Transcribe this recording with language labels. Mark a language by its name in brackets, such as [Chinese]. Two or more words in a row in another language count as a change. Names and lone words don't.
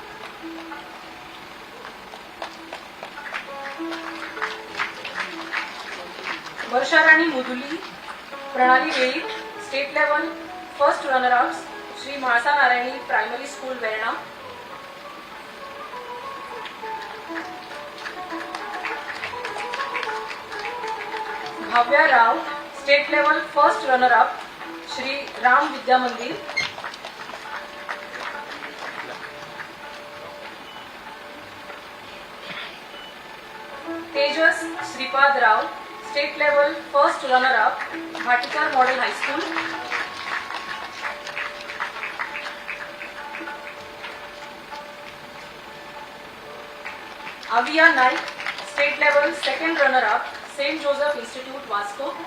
[English] वर्षा राणी मुदुली, प्रणाली वेळीप, state level first runner ups, श्री महालसा नारायणी प्रायमरी स्कूल, वेर्णा. भाव्या राव, state level first runner up, श्री राम विद्या मंदिर. तेजस श्रीपाद राव, state level first runner up, भाटीकर मॉडेल हायस्कूल. आविया नाईक, state level second runner up, सेंट जोसेफ इंस्टीट्यूट, वास्को.